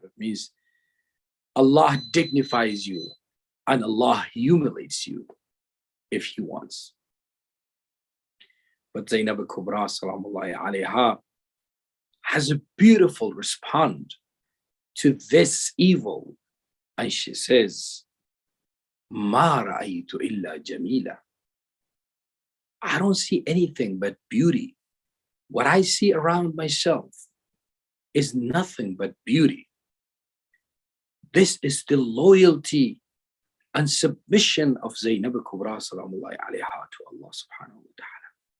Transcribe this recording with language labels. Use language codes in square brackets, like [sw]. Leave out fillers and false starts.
[en] That means Allah dignifies you and Allah humiliates you if he wants. But Zainab Kubra Salamullahi alayha has a beautiful response to this evil. And she says, [ar] مَا رَأَيْتُ إِلَّا جَمِيلًا. [en] I don't see anything but beauty. What I see around myself is nothing but beauty. This is the loyalty and submission of Zainab Kubra salamullahi alayha to Allah subhanahu wa ta'ala.